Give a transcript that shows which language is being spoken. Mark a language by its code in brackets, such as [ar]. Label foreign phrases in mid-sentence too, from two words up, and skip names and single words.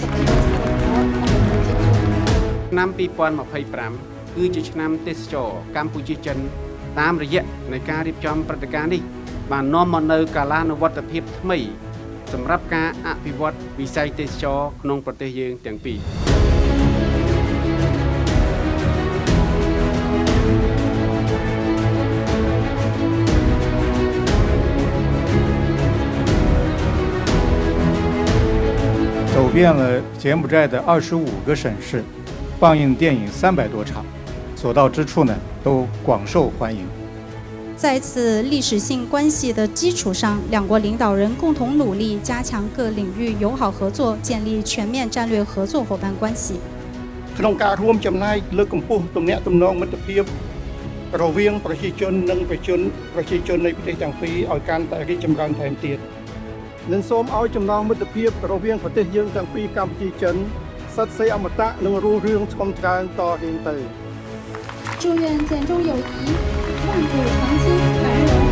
[km] ឆ្នាំ2025គឺជាឆ្នាំទេសចរកម្ពុជាចិនតាមរយៈនៃការរៀបចំព្រឹត្តិការណ៍នេះបាននាំមកនូវកាលានុវត្តភាពថ្មីសម្រាប់ការអភិវឌ្ឍវិស័យទេសចរក្នុងប្រទេសយើងទាំងពីរ [zh] 走遍了柬埔寨的25个省市，放映电影300多场，所到之处呢都广受欢迎。在此历史性关系的基础上，两国领导人共同努力，加强各领域友好合作，建立全面战略合作伙伴关系。 [km] ក្នុងការរួមចំណែកលើកកម្ពស់ទំនាក់ទំនងមិត្តភាពរវាងប្រជាជននិងប្រជាជននៃប្រទេសទាំងពីរឲ្យកាន់តែរីកចម្រើនថែមទៀតនិងសូមឲ្យចំណងមិត្តភាពរវាងប្រទេសយើងទាំងពីរកម្ពុជាចិនសិទ្ធិសេអមតៈនិងរុងរឿងឆ្លងច្រើនតរៀងទៅ [zh] 祝愿简中友谊万古长青，百